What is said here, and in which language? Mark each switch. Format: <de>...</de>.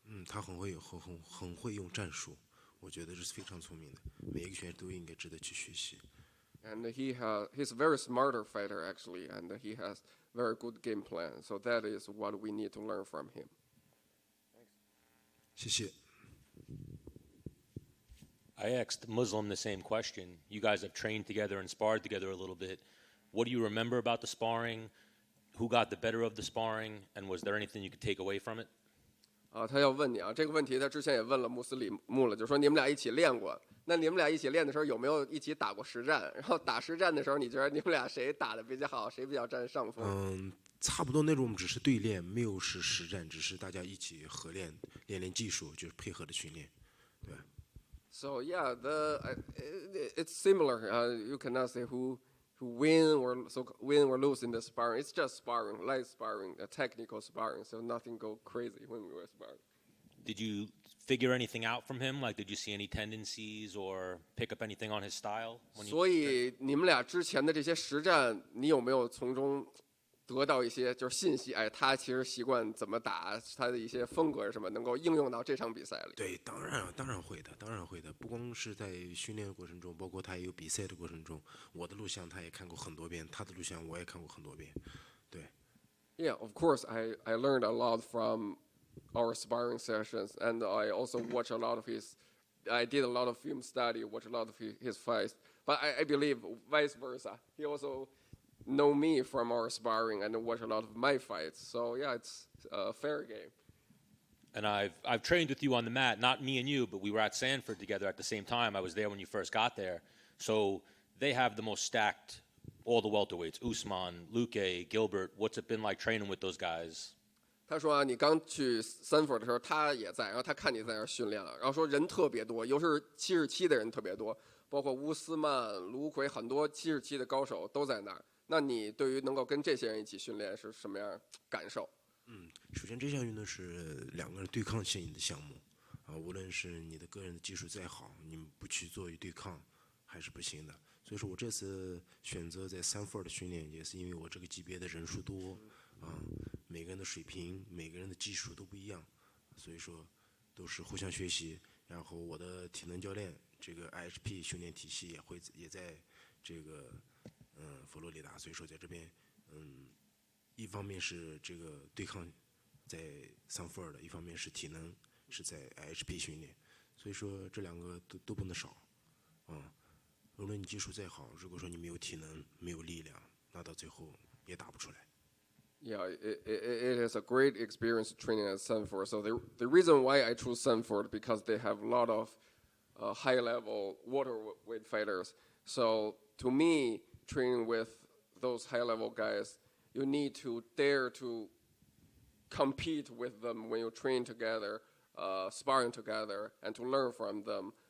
<zh>他很会用战术，我觉得这是非常聪明的，每一个选手都应该值得去学习。</zh> <en>And he's a very smarter fighter actually, and he has very good game plan. So that is what we need to learn from him.</en> <zh>谢谢。</zh> <en>I asked Muslim the same question. You guys have trained together and sparred together a little bit. What do you remember about the sparring? Who got the better of the sparring? And was there anything you could take away from it?</en> <zh>他要问你这个问题他之前也问了穆斯林穆了，就说你们俩一起练过，那你们俩一起练的时候有没有一起打过实战？然后打实战的时候，你觉得你们俩谁打的比较好，谁比较占上风？差不多那种只是对练，没有是实战，只是大家一起合练，练技术，就是配合的训练，对。</zh> <en>So yeah, it's similar. You cannot say who win or lose in the sparring. It's just sparring, light sparring, technical sparring. So nothing go crazy when we were sparring. Did you figure anything out from him? Like, did you see any tendencies or pick up anything on his style?</en> <zh>所以你们俩之前的这些实战，你有没有从中得到一些就是信息，哎，他其实习惯怎么打，他的一些风格是什么，能够应用到这场比赛里。对，当然会的，当然会的。不光是在训练的过程中，包括他也有比赛的过程中，我的录像他也看过很多遍，他的录像我也看过很多遍。对。</zh> <en>Yeah, of course, I learned a lot from our sparring sessions, and I also watch a lot of his. I did a lot of film study, watch a lot of his fights. But I believe vice versa. He also know me from our sparring and watch a lot of my fights. So yeah, it's a fair game. And I've trained with you on the mat, not me and you, but we were at Sanford together at the same time. I was there when you first got there. So they have the most stacked, all the welterweights, Usman, Luque, Gilbert. What's it been like training with those guys?</en> <zh>他说啊，你刚去 Sanford 的时候，他也在，然后他看你在那儿训练了，然后说人特别多，尤其是77的人特别多，包括乌斯曼、卢奎，很多77的高手都在那儿。那你对于能够跟这些人一起训练是什么样感受？首先这项运动是两个人对抗性的项目啊，无论是你的个人的技术再好，你们不去做对抗还是不行的。所以说我这次选择在Sanford训练，也是因为我这个级别的人数多啊，每个人的水平、每个人的技术都不一样，所以说都是互相学习。然后我的体能教练这个 IHP 训练体系也在这个佛罗里达，所以说在这边一方面是这个对抗在Sanford的，一方面是体能是在 IHP 训练，所以说这两个都不能少啊。无论你技术再好，如果说你没有体能、没有力量，那到最后也打不出来。</zh> <en>Yeah, it is a great experience training at Sanford. So the reason why I chose Sanford because they have a lot of high-level waterweight fighters. So to me, training with those high-level guys, you need to dare to compete with them when you train together, sparring together, and to learn from them.</en>